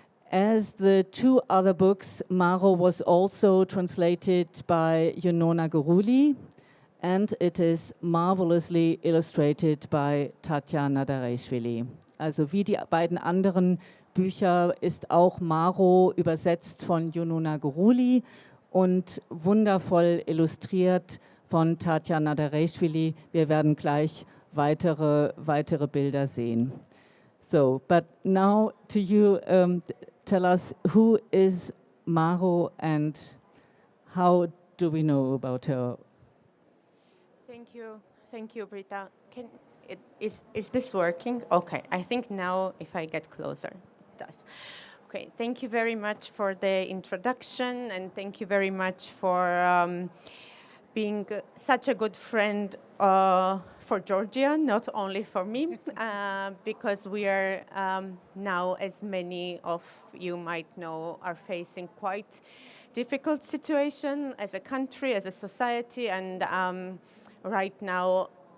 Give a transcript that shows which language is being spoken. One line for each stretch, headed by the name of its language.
English: As the 2 other books, Maro was also translated by Yunona Guruli, and it is marvelously illustrated by Tatjana Dareischvili.
German: Also wie die beiden anderen Bücher ist auch Maro übersetzt von Yunona Guruli und wundervoll illustriert von Tatjana Dareischvili. Wir werden gleich weitere Bilder sehen.
English: So, but now to you, tell us, who is Maro and how do we know about her? Thank you, Britta. Is this working? Okay, I think now if I get closer, it does. Okay, thank you very much for the introduction, and thank you very much for being such a good friend for Georgia, not only for me, because we are now, as many of you might know, are facing quite difficult situation as a country, as a society, and right now